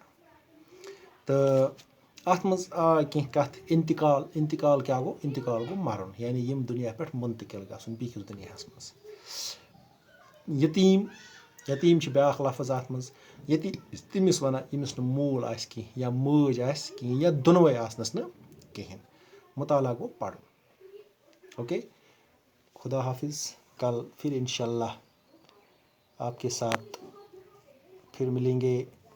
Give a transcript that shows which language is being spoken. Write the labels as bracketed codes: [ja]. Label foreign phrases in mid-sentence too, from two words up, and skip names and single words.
[ks] تہٕ اَتھ منٛز آے کینٛہہ کَتھ اِنتقال کیٛاہ گوٚو, اِنتقال گوٚو مَرُن, یعنی ییٚمہِ دُنیا پٮ۪ٹھ مُنتقل گژھُن بیٚکِس دُنیاہَس منٛز. یتیٖم چھِ بیٛاکھ لفظ اَتھ منٛز, ییٚتہِ تٔمِس وَنان ییٚمِس نہٕ مول آسہِ کینٛہہ یا مٲج آسہِ کِہیٖنۍ یا دۄنوَے آسنَس نہٕ کِہیٖنۍ. مطالعہ گوٚو پَرُن. [ur] اوکے, خدا حافظ. کل پھر انشاء اللہ آپ کے ساتھ پھر ملیں گے